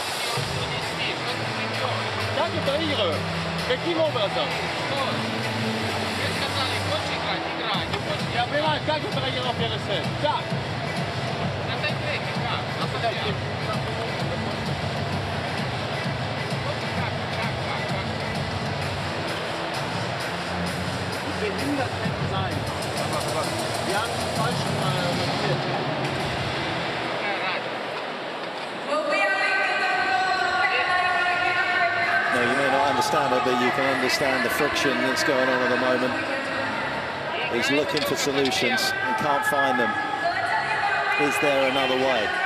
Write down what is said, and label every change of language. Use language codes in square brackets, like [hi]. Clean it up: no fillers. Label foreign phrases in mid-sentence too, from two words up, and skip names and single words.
[ru] Как это игры? Каким образом? Я понимаю, как ты проиграл первый сет? Так. [de] Behindert hätte sein. Wir haben die falschen markiert. [en] Now, you may not understand it, but you can understand the friction that's going on at the moment. He's looking for solutions and can't find them. Is there another way?